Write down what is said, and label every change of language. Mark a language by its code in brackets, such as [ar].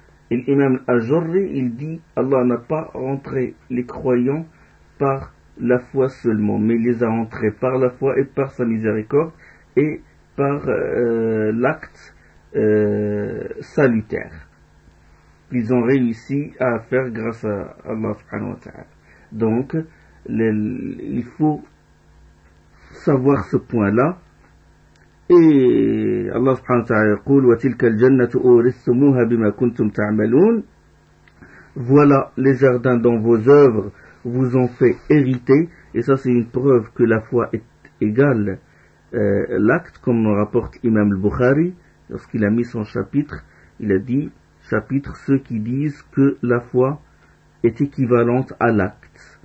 [fr] Et l'imam Al-Ajurri, il dit, Allah n'a pas rentré les croyants par la foi seulement, mais il les a rentrés par la foi et par sa miséricorde et par l'acte salutaire. Ils ont réussi à faire grâce à Allah subhanahu wa ta'ala. Donc, il faut savoir ce point-là. [ar] Et Allah subhanahu wa ta'ala يقول وتلك الجنة أورثتموها بما كنتم تعملون. [fr] Voilà les jardins dont vos œuvres vous ont fait hériter. Et ça, c'est une preuve que la foi est égale l'acte, comme nous rapporte Imam al-Bukhari lorsqu'il a mis son chapitre. Il a dit, chapitre, ceux qui disent que la foi est équivalente à l'acte.